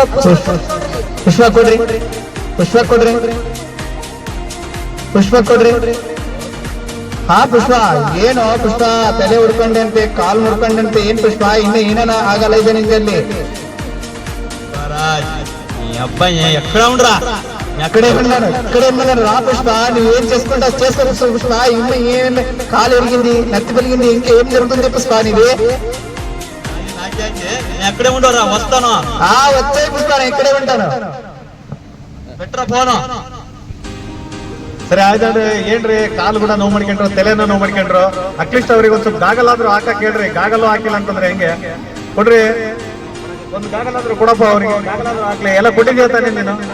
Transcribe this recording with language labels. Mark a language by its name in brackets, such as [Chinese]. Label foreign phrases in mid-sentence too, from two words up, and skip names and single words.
[Kannada] ಪುಷ್ಪ ಕೊಡ್ರಿ, ಪುಷ್ಪ ಕೊಡ್ರಿ, ಪುಷ್ಪ ಕೊಡ್ರಿ. ಹಾ ಪುಷ್ಪ, ಏನು ಪುಷ್ಪ ತಲೆ ಹುಡ್ಕೊಂಡಂತೆ, ಕಾಲು ಮುಡ್ಕೊಂಡಂತೆ, ಏನ್ ಪುಷ್ಪ ಇನ್ನು ಏನೇನ ಆಗಲ್ಲ ಇದೆ ನಿಂದಲ್ಲಿ? [Telugu] ఎక్కడే ఉన్నాను రా పుష్ప, నువ్వు ఏం చేసుకుంటా చేసుకో పుష్ప. ఇನ್ನು ఏం కాలు ఎరిగింది, నత్తి పెరిగింది, ఇంకేం జరుగుతుంది పుష్ప నీది? ఎక్కడే ఉండవురా, వస్తాను. వచ్చాయి పుష్ప, నేను ఇక్కడే ఉంటాను. [Kannada] ಬೆಟ್ರ ಫೋನು. ಸರಿ ಆಯ್ತು. ಏನ್ರಿ, ಕಾಲು ಕೂಡ ನೋವು ಮಾಡ್ಕೊಂಡ್ರು, ತಲೆನೂ ನೋವು ಮಾಡ್ಕೊಂಡ್ರು, ಅಟ್ಲೀಸ್ಟ್ ಅವ್ರಿಗೆ ಒಂದ್ ಸ್ವಲ್ಪ ಗಾಗಲ್ ಆದ್ರೂ ಹಾಕಕ್ ಹೇಳ್ರಿ. ಗಾಗಲ್ಲು ಹಾಕಿಲ್ಲ ಅಂತಂದ್ರೆ ಹೆಂಗೆ? ಕೊಡ್ರಿ, ಒಂದು ಗಾಗಲ್ ಆದ್ರೂ ಕೊಡಪ್ಪ ಅವ್ರಿಗೆ. ಗಾಗಲ್ ಆದ್ರೂ ಹಾಕ್ಲಿ. ಎಲ್ಲ ಕೊಟ್ಟಿದ್ಯಾ ತಾನೇ ನೀನು?